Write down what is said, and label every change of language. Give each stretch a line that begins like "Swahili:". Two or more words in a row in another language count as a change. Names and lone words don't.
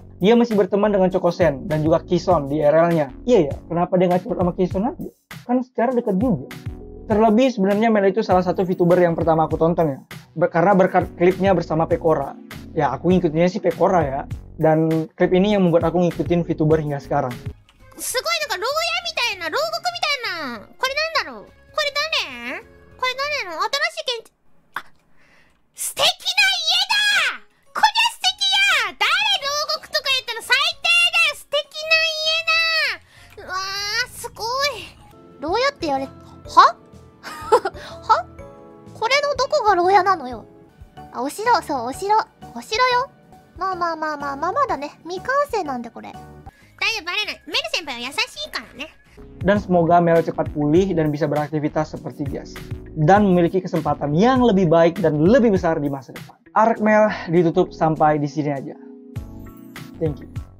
Indonesian: Dia masih berteman dengan Chokosen dan juga Kison di RL-nya. Iya ya, kenapa dia nggak cepet sama Kison aja? Kan secara dekat juga. Terlebih sebenarnya Mel itu salah satu VTuber yang pertama aku tonton ya. Karena berkat klipnya bersama Pekora. Ya aku ngikutinnya sih Pekora ya. Dan klip ini yang membuat aku ngikutin VTuber hingga sekarang.
Japanese: すごいなんか牢屋みたいな、牢獄みたいな。これなんだろう、これ誰、これ誰の新しい建築。あ、素敵な家だ、こりゃ素敵や、誰牢獄とか言ったの最低だよ、素敵な家だ。うわー、すごい。牢屋って言われ、はは、これのどこが牢屋なのよ。あ、お城、そう、お城よ。まあだね、未完成なんでこれ。大丈夫、バレない。メル先輩は優しいからね。
Indonesian: Dan semoga Mel cepat pulih dan bisa beraktivitas seperti biasa. Dan memiliki kesempatan yang lebih baik dan lebih besar di masa depan. Arc Mel ditutup sampai di sini aja.
English: Thank you.